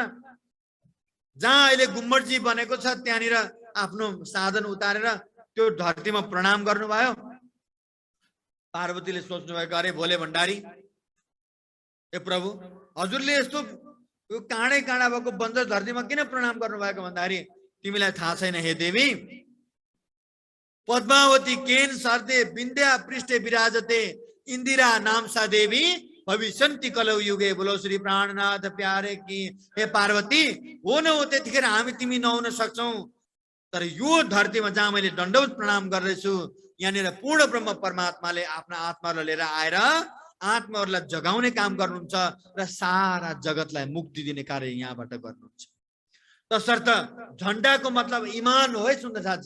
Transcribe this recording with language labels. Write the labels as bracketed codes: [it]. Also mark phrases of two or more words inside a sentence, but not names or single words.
[ne] जहाँ अहिले गुम्बटजी बनेको छ त्यहाँनिर आफ्नो साधन उतारेर त्यो धरतीमा प्रणाम गर्नुभयो। पार्वतीले सोच्नु भएको, अरे भोले भण्डारी, ए प्रभु, हजुरले यस्तो यो काँडै काँडा भएको बन्जर धरतीमा किन प्रणाम गर्नुभएको भन्दाखेरि, तिमीलाई थाहा छैन हे देवी, [sa] पद्मावती केन सर्दे विन्द्या पृष्ठे विराजते इन्दिरा नामसा देवी भविष्यन्ति कलौ युगे। [hi] बोलो श्री प्राणनाथ प्यारे की। [ne] हे पार्वती, हो न हो त्यतिखेर हामी तिमी नहुन सक्छौ, तर यो धरतीमा जहाँ मैले दण्डवत प्रणाम गर्दैछु यहाँनिर पूर्ण ब्रह्म परमात्माले आफ्ना आत्माहरूलाई लिएर आएर आत्माहरूलाई जगाउने काम गर्नुहुन्छ र सारा जगतलाई मुक्ति दिने कार्य यहाँबाट गर्नुहुन्छ। तसर्थ झण्डाको मतलब इमान हो है सुन्दर साथी।